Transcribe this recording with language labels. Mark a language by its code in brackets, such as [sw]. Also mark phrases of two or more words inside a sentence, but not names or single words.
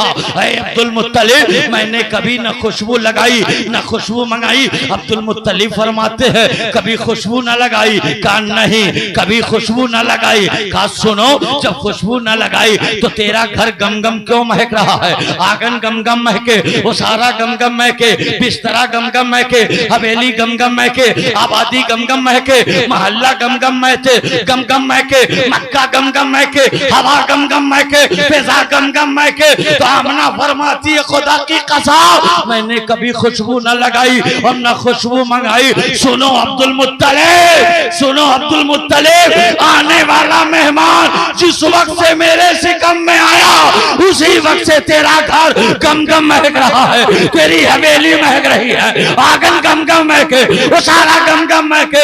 [hi] ऐ अब्दुल मुत्तलिब, मैंने कभी न खुशबू लगाई न खुशबू मंगाई। अब्दुल मुत्तलिब फरमाते हैं, कभी खुशबू न लगाई? कहा नहीं, कभी खुशबू न लगाई। कहा सुनो, जब खुशबू न लगाई तो तेरा घर गमगम क्यों महक रहा है? आंगन गमगम महके, वो सारा गमगम महके, बिस्तरा गमगम महके, हवेली गमगम महके, आबादी गमगम महके, मोहल्ला गमगम महके, मक्का गमगम महके, हवा गमगम महके, फिजा गमगम महके। तो आमना फरमाती है, खुदा की कसम मैंने कभी खुशबू न लगाई और न खुशबू मंगाई। सुनो अब्दुल मुत्तलिब, सुनो अब्दुल मुत्तलिब, आने वाला मेहमान जिस वक्त से मेरे सिकम में आया उसी वक्त से तेरा घर गमगम महक रहा है, तेरी हवेली महक रही है, आंगन गमगम महके, वो सारा गमगम महके।